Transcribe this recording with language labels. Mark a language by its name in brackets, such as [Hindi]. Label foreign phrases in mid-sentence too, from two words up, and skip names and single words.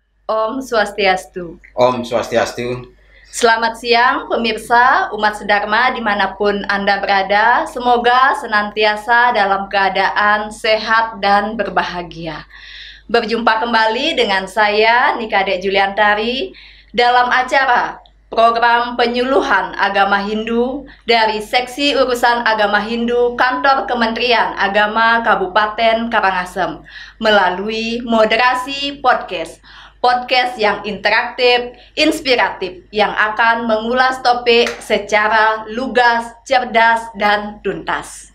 [Indonesian] Om Swastiastu. Om Swastiastu. Selamat siang pemirsa umat sedharma dimanapun Anda berada. Semoga senantiasa dalam keadaan sehat dan berbahagia. Berjumpa kembali dengan saya Nikade Juliantari dalam acara program penyuluhan agama Hindu dari Seksi Urusan Agama Hindu Kantor Kementerian Agama Kabupaten Karangasem melalui moderasi podcast yang interaktif, inspiratif, yang akan mengulas topik secara lugas, cerdas, dan tuntas.